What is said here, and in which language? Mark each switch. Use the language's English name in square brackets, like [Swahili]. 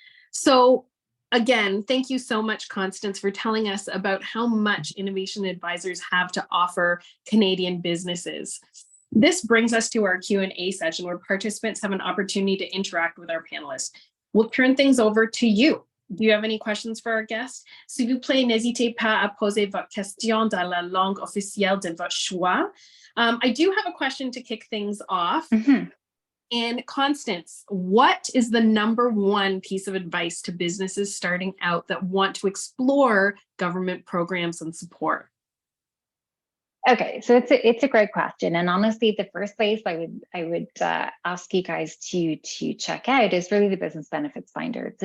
[English] So again, thank you so much, Constance, for telling us about how much innovation advisors have to offer Canadian businesses. This brings us to our Q&A session, where participants have an opportunity to interact with our panelists. We'll turn things over to you. Do you have any questions for our guests? [French] S'il vous plaît, n'hésitez pas à poser votre question dans la langue officielle de votre choix. [English] I do have a question to kick things off. Mm-hmm. And Constance, what is the #1 piece of advice to businesses starting out that want to explore government programs and support? Okay, so it's a great question, and honestly, the first place I would ask you guys to check out is really the Business Benefits Finder.